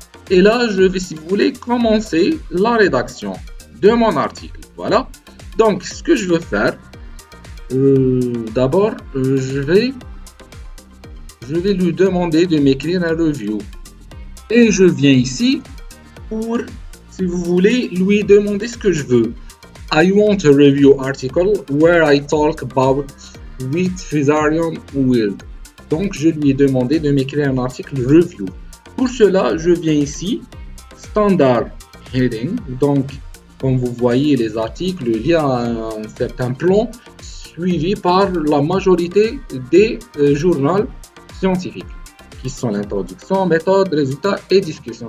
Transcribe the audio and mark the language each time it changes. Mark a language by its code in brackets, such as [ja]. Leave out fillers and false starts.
[fr] Et là, je vais, si vous voulez, commencer la rédaction de mon article. Voilà. Donc, ce que je veux faire, d'abord, je vais lui demander de m'écrire un review. Et je viens ici pour, si vous voulez, lui demander ce que je veux. [en] I want a review article where I talk about wheat fusarium wilt. [fr] Donc, je lui ai demandé de m'écrire un article review. Pour cela, je viens ici, standard heading. Donc, comme vous voyez les articles, il y a un certain plan suivi par la majorité des journaux scientifiques, qui sont l'introduction, méthode, résultats et discussion.